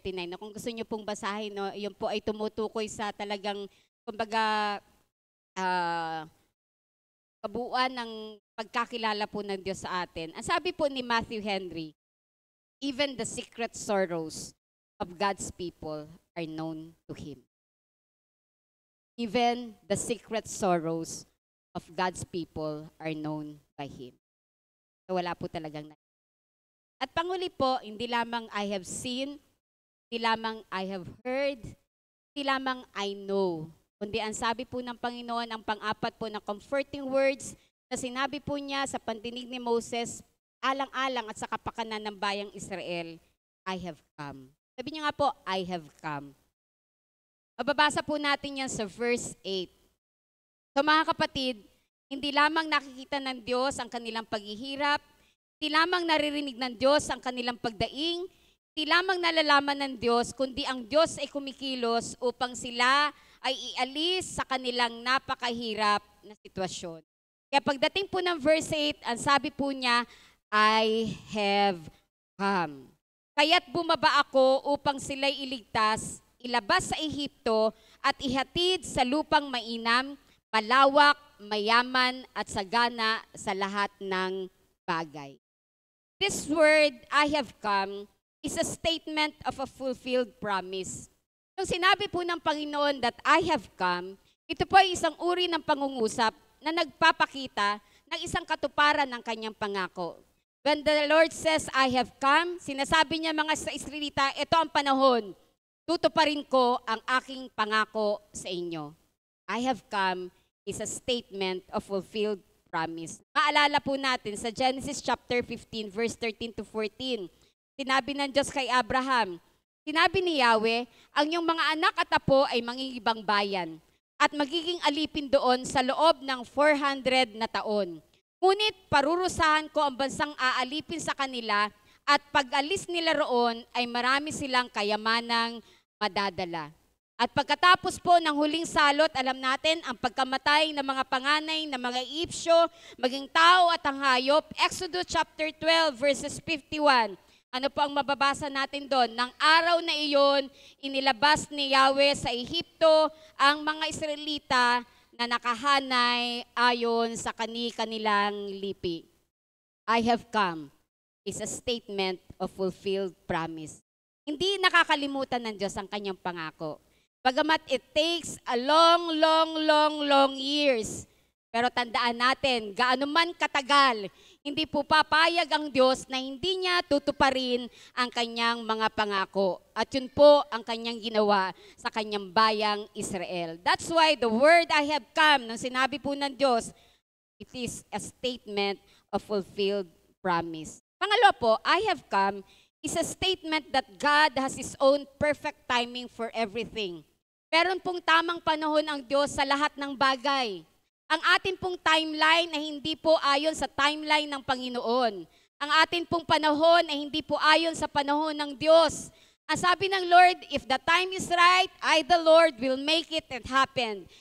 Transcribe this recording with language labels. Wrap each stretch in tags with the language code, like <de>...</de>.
<tl>Na kung gusto niyo pong basahin, no, yun po ay tumutukoy sa talagang, kumbaga, kabuuan ng pagkakilala po ng Diyos sa atin. Ang sabi po ni</tl> <en>Matthew Henry, even the secret sorrows of God's people are known to Him. Even the secret sorrows of God's people are known by Him.</en> <tl>So wala po talagang At panguli po, hindi lamang</tl> <en>I have seen,</en> <tl>hindi lamang</tl> <en>I have heard,</en> <tl>hindi lamang</tl> <en>I know.</en> <tl>Kundi ang sabi po ng Panginoon, ang pang-apat po na</tl> <en>comforting words</en> <tl>na sinabi po niya sa pandinig ni Moses, alang-alang at sa kapakanan ng bayang Israel,</tl> <en>I have come.</en> <tl>Sabi niya nga po,</tl> <en>I have come.</en> <tl>Mababasa po natin yan sa verse 8. So mga kapatid, hindi lamang nakikita ng Diyos ang kanilang paghihirap, hindi lamang naririnig ng Diyos ang kanilang pagdaing, hindi lamang nalalaman ng Diyos, kundi ang Diyos ay kumikilos upang sila ay ialis sa kanilang napakahirap na sitwasyon. Kaya pagdating po ng verse 8, ang sabi po niya,</tl> <en>I have come.</en> <tl>Kaya't bumaba ako upang sila'y iligtas, ilabas sa Ehipto at ihatid sa lupang mainam, malawak, mayaman at sagana sa lahat ng bagay.</tl> <en>This word, I have come, is a statement of a fulfilled promise.</en> <tl>Nung sinabi po ng Panginoon</tl> <en>that I have come,</en> <tl>ito po ay isang uri ng pangungusap na nagpapakita ng isang katuparan ng kanyang pangako.</tl> <en>When the Lord says, I have come,</en> <tl>sinasabi niya mga sa Israelita, ito ang panahon, tutuparin ko ang aking pangako sa inyo.</tl> <en>I have come is a statement of fulfilled promise.</en> <tl>Maalala po natin sa Genesis chapter 15, verse 13 to 14. Sinabi ng Diyos kay Abraham, sinabi ni Yahweh, ang iyong mga anak at apo ay mangingibang bayan at magiging alipin doon sa loob ng 400 na taon. Ngunit parurusahan ko ang bansang aalipin sa kanila at pag-alis nila roon ay marami silang kayamanang madadala. At pagkatapos po ng huling salot, alam natin ang pagkamatay ng mga panganay ng mga Egyptyo, maging tao at ang hayop. Exodus chapter 12 verses 51. Ano po ang mababasa natin doon? Nang araw na iyon, inilabas ni Yahweh sa Ehipto ang mga Israelita na nakahanay ayon sa kanilang lipi.</tl> <en>I have come is a statement of fulfilled promise.</en> <tl>Hindi nakakalimutan ng Diyos ang kanyang pangako. Bagamat</tl> <en>it takes a long years.</en> <tl>Pero tandaan natin, gaano man katagal, hindi po papayag ang Diyos na hindi niya tutuparin ang kanyang mga pangako. At yun po ang kanyang ginawa sa kanyang bayang Israel.</tl> <en>That's why the word I have come,</en> <tl>nang sinabi po ng Diyos,</tl> <en>it is a statement of fulfilled promise.</en> <tl>Pangalawa po,</tl> <en>I have come is a statement that God has His own perfect timing for everything.</en> <tl>Meron pong tamang panahon ang Diyos sa lahat ng bagay. Ang atin pong timeline ay hindi po ayon sa timeline ng Panginoon. Ang atin pong panahon ay hindi po ayon sa panahon ng Diyos. Ang sabi ng</tl> <en>Lord, if the time is right, I, the Lord, will make it happen.</en>